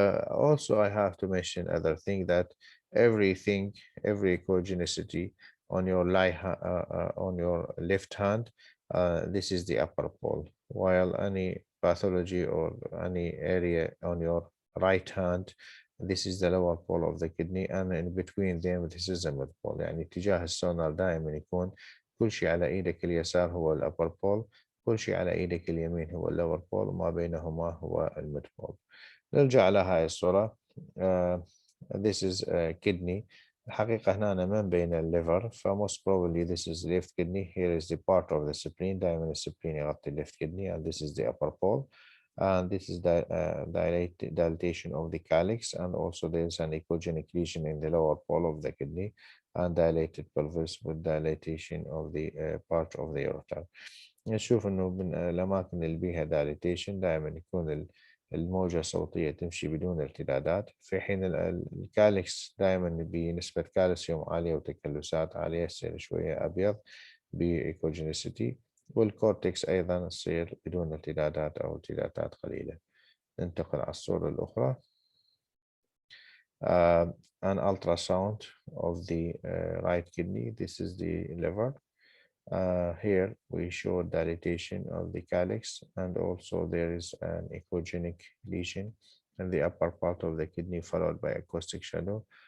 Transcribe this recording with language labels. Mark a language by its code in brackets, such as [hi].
[en] Also, I have to mention other thing that every echogenicity on your on your left hand, this is the upper pole, while any pathology or any area on your right hand, this is the lower pole of the kidney, and in between them this is the mid pole. [ar] يعني اتجاه السونار دائما يكون كل شيء على ايدك اليسار هو الابر بول، كل شيء على ايدك اليمين هو اللور بول، وما بينهما هو الميد بول. نرجع على هاي الصورة. [en] This is kidney. [ar] الحقيقة هنا أنا ما مبين الليفر، [en] most probably this is left kidney. Here is the part of the spleen. [ar] دائما السبلين يغطي [en] left kidney, and this is the upper pole. And this is the dilatation of the calyx, and also there is an echogenic lesion in the lower pole of the kidney, and dilated pelvis with dilatation of the part of the ureter. [ar] نشوف إنه من الأماكن اللي بيها dilatation دائما يكون الموجة الصوتية تمشي بدون ارتدادات، في حين الكالكس دائما بنسبة كالسيوم عالية وتكلسات عالية يصير شوية أبيض بإيكوجينيسيتي، والكورتكس أيضا تصير بدون ارتدادات أو ارتدادات قليلة. ننتقل على الصورة الأخرى. [en] An ultrasound of the right kidney. This is the liver. Here we show dilatation of the calyx, and also there is an echogenic lesion in the upper part of the kidney, followed by acoustic shadow.